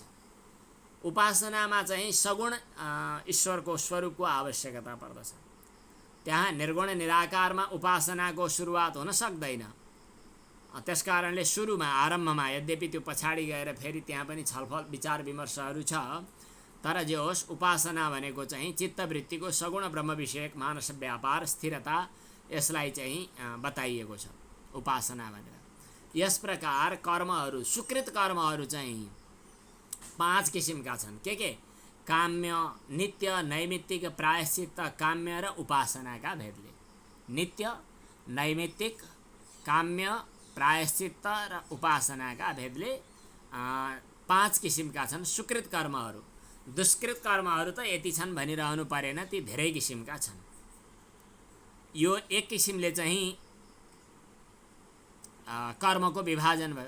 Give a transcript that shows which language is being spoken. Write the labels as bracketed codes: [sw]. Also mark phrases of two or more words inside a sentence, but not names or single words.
[ne] उपासनामा चाहिँ सगुण ईश्वरको स्वरूपको आवश्यकता पर्दछ। त्यहाँ निर्गुण निराकारमा उपासनाको सुरुवात हुन सक्दैन। त्यसकारणले सुरुमा आरम्भमा, यद्यपि त्यो पछाडि गएर फेरि त्यहाँ पनि छलफल विचार विमर्शहरू छ, तर जे होस् उपासना भनेको चाहिँ चित्तवृत्तिको सगुण ब्रह्म विषयक मानस व्यापार स्थिरता, यसलाई चाहिँ बताइएको छ उपासना भनेर। यस प्रकार कर्महरू, सुकृत कर्महरू चाहिँ 5 किसिमका छन्। के काम्य, नित्य, नैमित्तिक, प्रायश्चित्त, काम्य र उपासनाका भेदले। नित्य, नैमित्तिक, काम्य, प्रायश्चित्त र उपासनाका भेदले 5 किसिमका छन् सुकृत कर्महरू। दुष्कृत कर्महरू त यति छन् भनिरहनु परेन, ती धेरै किसिमका छन्। यो एक किसिमले चाहिँ कर्मको विभाजन भयो।